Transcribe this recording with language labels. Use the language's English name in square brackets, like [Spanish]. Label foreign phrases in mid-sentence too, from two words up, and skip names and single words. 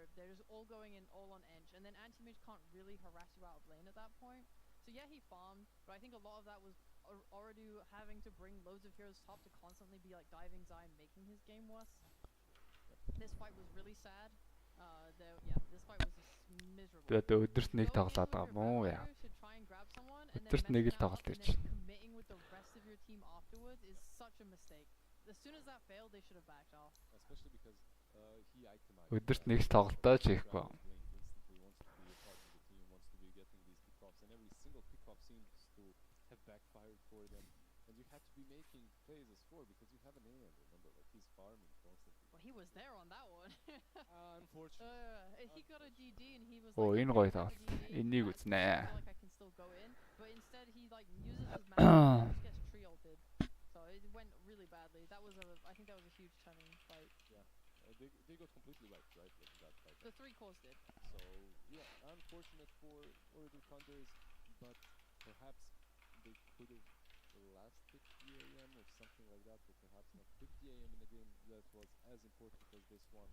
[English] They're just all going in all on Edge, and then anti-mage can't really harass you out of lane at that point. So yeah, he farmed, but I think a lot of that was already having to bring loads of heroes top to constantly be like diving Zai, making his game worse. This fight was really sad. This fight was just miserable. [Mongolian] Тэгээд өдөрт нэг тоглоод байгаа мó яа. Өдөрт нэг л тоглолт гэж. [English] Committing with the rest of your team afterwards is such a mistake. As soon as that failed, they should have backed off. Especially because he itemized. [Mongolian] Өдөрт нэг л тоглолтоо ч хийхгүй. [English] Instantly wants to be a part of the team, wants to be getting these pickoffs, and every single pickoff seems to have backfired for them. And you had to be making plays as 4 because you have an AM. Remember, like he's farming constantly. Well, he was there on that one. Unfortunately. He got a GG and he was Оо like, [Mongolian] энэ гоё тоглолт. Энийг үзнэ. [English] I feel like I can still go in, but instead he like uses his mana and just gets tree ulted. So it went really badly. I think that was a huge turning fight. Yeah. They got completely wiped, right? Like that fight. The 3 cores did. So yeah, unfortunate for Order Thunders, but perhaps they could have last picked the AM or something like that, or perhaps not picked the AM in a game that was as important as this one.